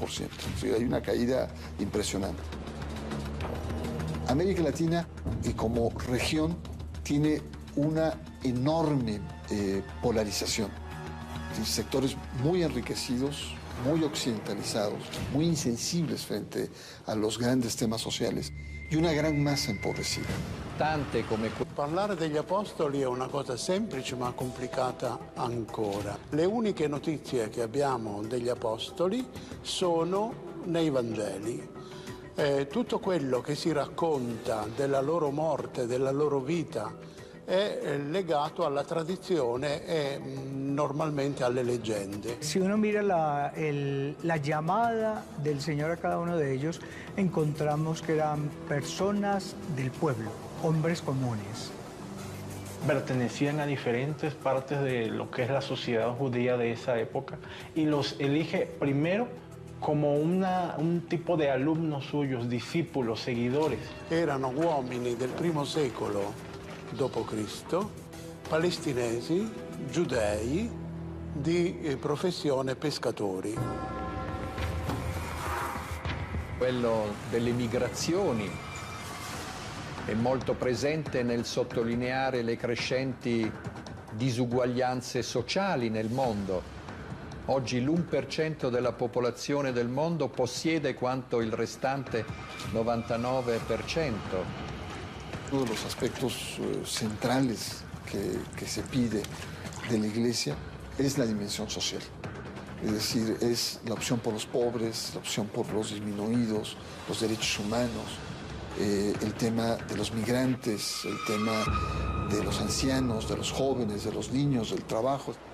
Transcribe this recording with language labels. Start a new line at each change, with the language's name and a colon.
Spanish: O sea, hay una caída impresionante. América Latina, y como región, tiene una enorme polarización. Sectores muy enriquecidos muy occidentalizados, muy insensibles frente a los grandes temas sociales y una gran massa empobrecida.
Italian: Tante come... Parlare degli apostoli è una cosa semplice ma complicata ancora. Le uniche notizie che abbiamo degli apostoli sono nei Vangeli. Tutto quello che si racconta della loro morte, della loro vita, è legato alla tradizione e normalmente alle leggende.
Spanish: Si uno mira la llamada del Señor a cada uno de ellos, encontramos que eran personas del pueblo, hombres comunes. Pertenecían a diferentes partes de lo que es la sociedad judía de esa época y los elige primero como un tipo de alumnos suyos, discípulos, seguidores.
Italian: Erano uomini del primo secolo d.C., palestinesi, giudei, di professione pescatori. Quello delle migrazioni è molto presente nel sottolineare le crescenti disuguaglianze sociali nel mondo. Oggi l'1% della popolazione del mondo possiede quanto il restante 99%.
Spanish: Uno de los aspectos centrales que se pide de la Iglesia es la dimensión social. Es decir, es la opción por los pobres, la opción por los disminuidos, los derechos humanos, el tema de los migrantes, el tema de los ancianos, de los jóvenes, de los niños, del trabajo.